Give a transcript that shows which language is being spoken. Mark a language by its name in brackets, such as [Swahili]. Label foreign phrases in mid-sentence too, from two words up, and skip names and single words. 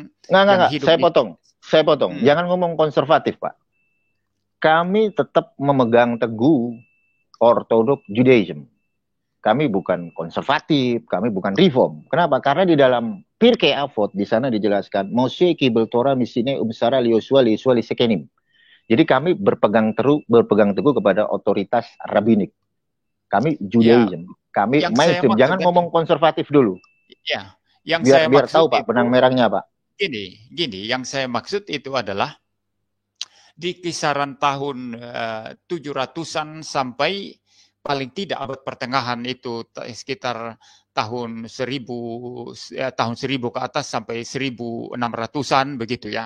[Indonesian] yang hidup. Saya potong. Jangan ngomong konservatif, Pak. Kami tetap memegang teguh ortodoks Judaism. Kami bukan konservatif, kami bukan reform. Kenapa? Karena di dalam Pirkei Avot di sana dijelaskan [Hebrew] משה קיבל תורה מסיני ומסרה ליהושע לזקנים. [Indonesian] Jadi kami berpegang teguh kepada otoritas rabinik. Kami Judaism, kami mainstream. Jangan ngomong konservatif dulu. Ya, yang biar saya maksud tahu Pak benang merahnya Pak. Gini, yang saya maksud itu adalah di kisaran tahun 700-an sampai paling tidak abad pertengahan itu sekitar tahun 1000 ke atas sampai 1600-an begitu ya.